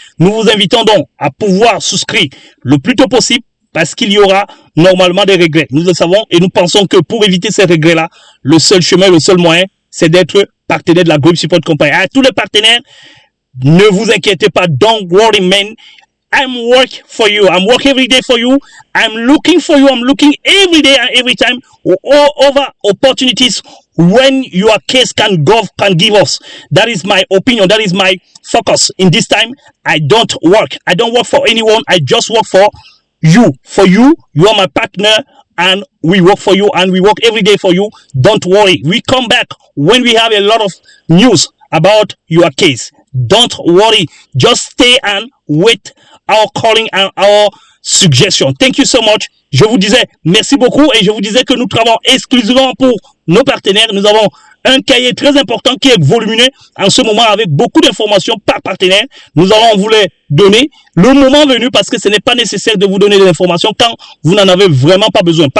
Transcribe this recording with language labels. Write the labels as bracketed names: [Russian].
[French] Nous vous invitons donc à pouvoir souscrire le plus tôt possible parce qu'il y aura normalement des regrets. Nous le savons et nous pensons que pour éviter ces regrets-là, le seul chemin, le seul moyen, c'est d'être partenaire de la Green Support Company. À tous les partenaires, ne vous inquiétez pas, [English] don't worry, man. I'm working for you. I'm working every day for you. I'm looking for you. I'm looking every day and every time over opportunities when your case can give us. That is my opinion. That is my focus. In this time, I don't work. I don't work for anyone. I just work for you. For you, you are my partner and we work for you and we work every day for you. Don't worry. We come back when we have a lot of news about your case. Don't worry. Just stay and wait our calling and our suggestion. Thank you so much. [French] Je vous disais merci beaucoup et je vous disais que nous travaillons exclusivement pour nos partenaires. Nous avons un cahier très important qui est volumineux en ce moment avec beaucoup d'informations par partenaire. Nous allons vous les donner le moment venu parce que ce n'est pas nécessaire de vous donner des informations quand vous n'en avez vraiment pas besoin.